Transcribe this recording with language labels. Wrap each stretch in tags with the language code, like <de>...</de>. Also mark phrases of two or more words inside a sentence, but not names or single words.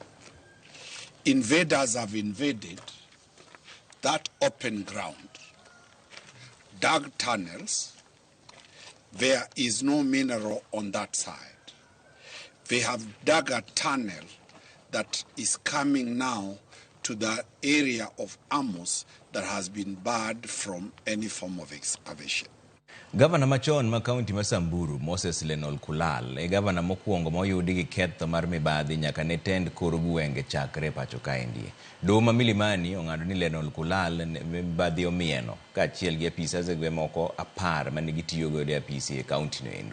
<en>Invaders have invaded that open ground, dug tunnels. There is no mineral on that side. They have dug a tunnel that is coming now to the area of Amos that has been barred from any form of excavation.</en> <luo>Gavana machon ma kaunti ma Samburu Moses Lenol Kulal e gavana mokwongo moyudi gi ketho mar mibadhi nyaka ne tend kor gwenge chakre pacho kaendi. Doma Milimani ong'ado ni Lenol Kulal mibadhi omieno kaachiel gi apisa zegwe moko 10 mane gitiyo godo e apisi e kaunti no endo.</luo>